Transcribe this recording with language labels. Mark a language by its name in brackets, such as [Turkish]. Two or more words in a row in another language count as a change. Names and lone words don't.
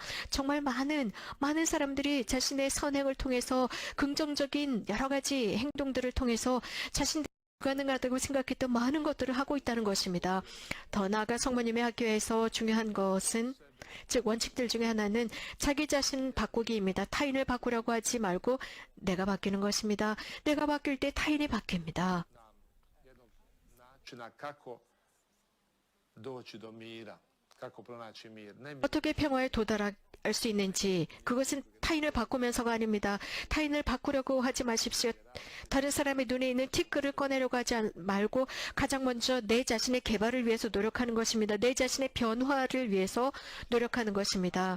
[Korean] 정말 많은 사람들이 자신의 선행을 통해서 긍정적인 여러 가지 행동들을 통해서 자신들이 불가능하다고 생각했던 많은 것들을 하고 있다는 것입니다. 더 나아가 성모님의 학교에서 중요한 것은 즉 원칙들 중에 하나는 자기 자신 바꾸기입니다. 타인을 바꾸려고 하지 말고 내가 바뀌는 것입니다. 내가 바뀔 때 타인이 바뀝니다. [Croatian] Jednog načina kako doći do mira, kako pronaći mir. Ne [Korean] 어떻게 평화에 도달할 수 있는지 그것은 타인을 바꾸면서가 아닙니다. 타인을 바꾸려고 하지 마십시오. 다른 사람의 눈에 있는 티끌을 꺼내려고 하지 말고 가장 먼저 내 자신의 개발을 위해서 노력하는 것입니다. 내 자신의 변화를 위해서 노력하는 것입니다.